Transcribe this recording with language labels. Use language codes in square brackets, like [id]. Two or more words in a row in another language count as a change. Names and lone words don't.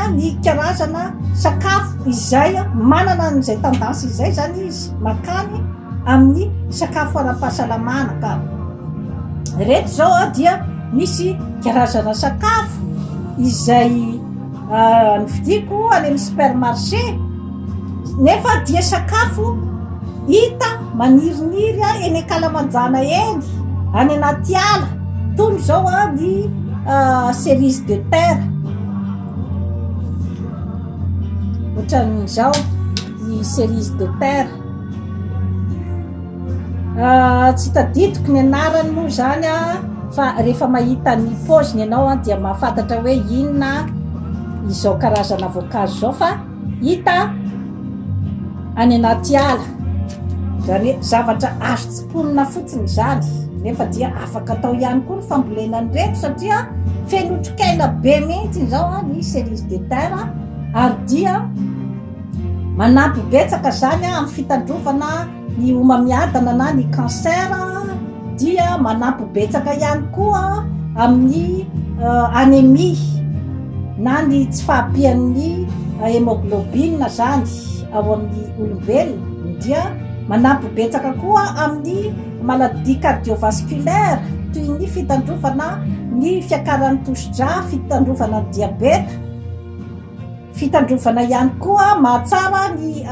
[mg] ny karazana sakafo izay manana n'izay tendance izay zany izy makany amin'ny sakafo ara-pahasalamana, ka reto zao dia misy karazana sakafo izay nividiko any amin'ny supermarché nefa dia sakafo hita maniriniry eny Kalamanjana eny any anaty ala, toy zao ny [fr] cerise de terre, [mg] ohatran'izao ny [fr] cerise de terre, [mg] tsy tadidiko ny anarany moa zany fa rehefa mahita ny paoziny ianao dia mahafantatra hoe inona izao karazana voankazo zao, fa hita any anaty ala, zany zavatra azo tsiponina fotsiny zany, nefa dia afaka atao ihany koa ny fambolena ny reto satria feno otrikaina be mihitsy zao ny [fr] cerise de terre, [mg] ary dia manampy betsaka zany amin'ny fitandrovana ny homamiadana na ny cancer, dia manampy betsaka ihany koa amin'ny anémie na ny tsy fahampian'ny hémoglobine zany ao amin'ny olombelona, dia manampy betsaka koa amin'ny [fr] maladie cardiovasculaire [mg] toy ny fitandrovana ny fiakaran'ny tosidra, fitandrovana ny diabeta, fitandrovana ihany koa mahatsara ny